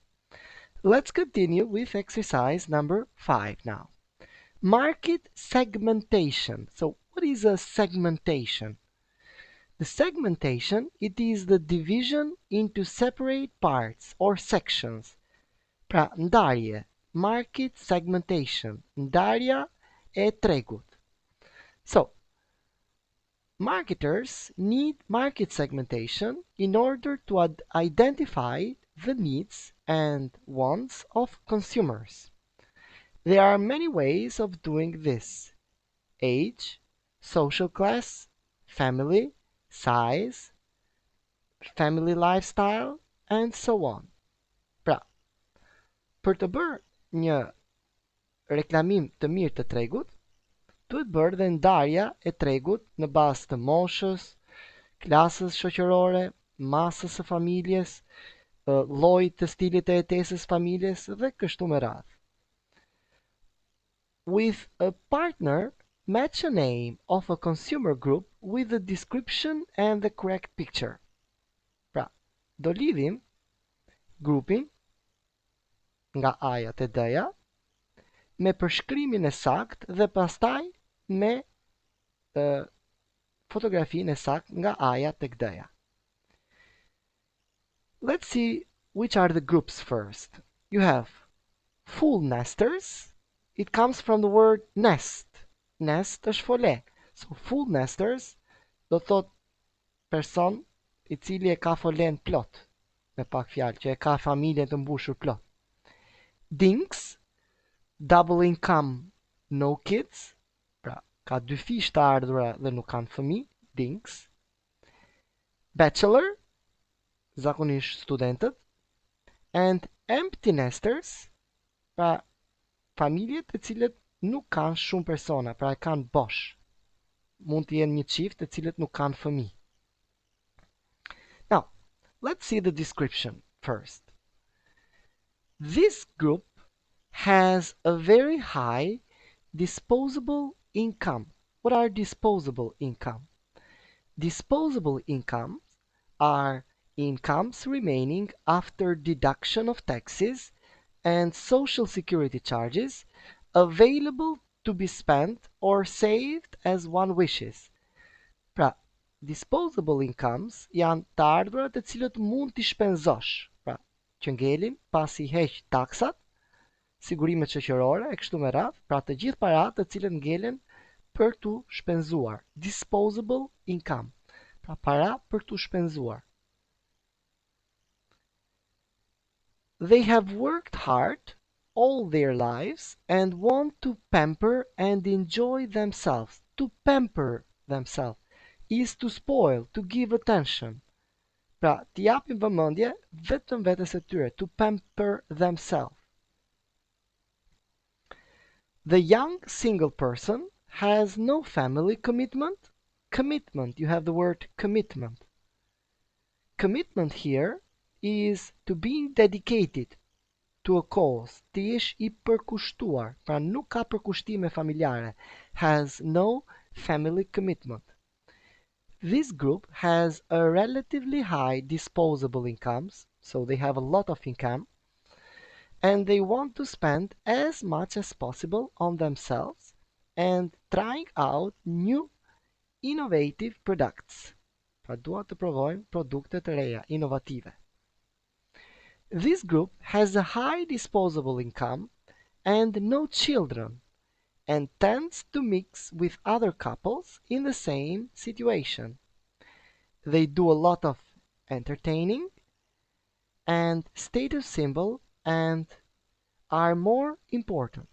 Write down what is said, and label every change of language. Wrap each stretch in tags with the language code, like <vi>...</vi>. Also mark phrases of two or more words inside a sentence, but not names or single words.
<en>Let's continue with exercise number 5 now. Market segmentation. So what is a segmentation? The segmentation, it is the division into separate parts or sections.</en> <sq>Pra ndarje,</sq> <en>market segmentation.</en> <sq>Ndarja e tregut.</sq> <en>So, marketers need market segmentation in order to identify the needs and wants of consumers. There are many ways of doing this: age, social class, family, size, family lifestyle, and so on.</en> <sq>Pra, për të bërë një reklamim të mirë të tregut, duhet bërë dhe ndarja e tregut në bazë të moshës, klasës shoqërore, masës së familjes, llojit të stilit të jetesës familjes dhe kështu me radhë.</sq> <en>With a partner, match a name of a consumer group with the description and the correct picture.</en> <sq>Pra, do lidhim grupin nga A-ja te D-ja me përshkrimin e saktë dhe pastaj me fotografinë e saktë nga A-ja tek D-ja.</sq> <en>Let's see which are the groups first. You have full nesters. It comes from the word nest.</en> <sq>Nest është fole.</sq> <en>So full nesters</en> <sq>do thot person I cili e ka folen plot. Me pak fjalë, që e ka familjen të mbushur plot.</sq> <en>Dinks, double income, no kids.</en> <sq>Pra, ka dy fish të ardhura dhe nuk kanë fëmijë.</sq> <en>Dinks.</en> <sq>Bachelor, zakonisht studentët,</sq> <en>and empty nesters,</en> <sq>pra familjet të cilët nuk kanë shumë persona, pra e kanë bosh. Mund të jenë një çift të cilët nuk kanë fëmijë.</sq> <en>Now, let's see the description first. This group has a very high disposable income. What are disposable income? Disposable incomes are incomes remaining after deduction of taxes and social security charges available to be spent or saved as one wishes.</en> <sq>Pra,</sq> <en>disposable incomes</en> <sq>janë të ardhurat të cilët mund t'i shpenzosh. Pra, që ngelin pasi heq taksat, sigurimet shoqërore e kështu me radhë, pra të gjithë paratë të cilët ngelen për t'u shpenzuar.</sq> <en>Disposable income.</en> <sq>Pra para për t'u shpenzuar.</sq> <en>They have worked hard all their lives and want to pamper and enjoy themselves. To pamper themselves is to spoil, to give attention.</en> <sq>Pra, t'i japin vëmendje vetëm vetes së tyre,</sq> <en>to pamper themselves. The young single person has no family commitment. Commitment, you have the word commitment. Commitment here is to being dedicated to a cause,</en> <sq>të jesh I përkushtuar, pra nuk ka përkushtime familjare,</sq> <en>has no family commitment. This group has a relatively high disposable incomes, so they have a lot of income, and they want to spend as much as possible on themselves and trying out new innovative products.</en> <sq>Pra duan të provojnë produkte të reja, inovative.</sq> <en>This group has a high disposable income and no children and tends to mix with other couples in the same situation. They do a lot of entertaining and status symbol and are more important.</en>